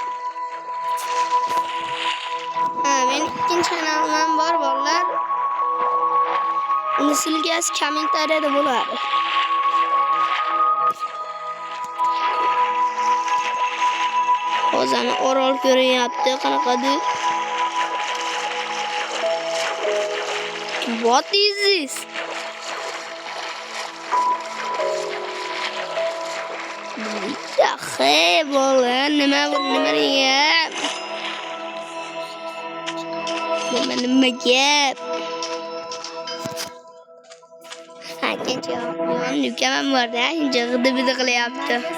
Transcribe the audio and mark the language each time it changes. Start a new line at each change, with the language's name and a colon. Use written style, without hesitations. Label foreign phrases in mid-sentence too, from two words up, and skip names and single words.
Uzbek: Men ikkinchi kanalim bor bolalar. Uni silgasi kommentariyada bo'ladi. Hozir Orol ko'ryapti, qanaqadir.
English: What is this?
Uzbek: Hey bola, nima gap? Nima gap? Ikkinchi ukamam borda, g'idi-bidi qilyapti.